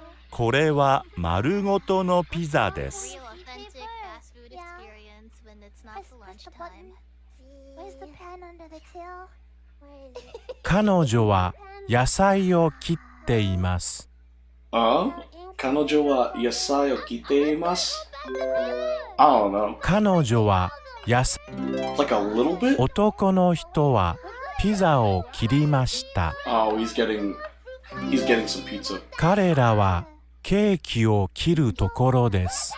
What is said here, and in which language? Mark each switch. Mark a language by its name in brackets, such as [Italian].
[Japanese] これは丸ごとのピザです。 [English] Real authentic fast food experience when it's not the lunchtime. Where's the pan under the tail? Where is it? [Japanese] 彼女は野菜を切っています。彼女は野菜を切っています。 [English] I don't know. [Japanese] 彼女は野菜。 [English] Like a little bit? [Japanese] 男の人はピザを切りました。 [English] Oh, he's getting some pizza. [Japanese] 彼らはケーキを切るところです。